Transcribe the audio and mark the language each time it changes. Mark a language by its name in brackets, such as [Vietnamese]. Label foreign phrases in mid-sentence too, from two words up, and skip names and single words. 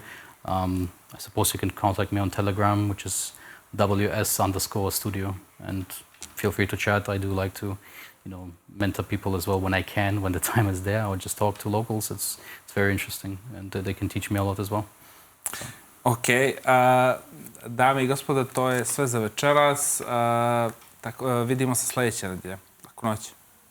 [English] I suppose you can contact me on Telegram, which is WS_studio, and feel free to chat. I do like to, mentor people as well when I can, when the time is there, or just talk to locals. It's very interesting, and they can teach me a lot as well. So. [Croatian] Ok, dame i gospodo, to je sve za večeras. Vidimo se sljedeće nedjelje. Laku noć.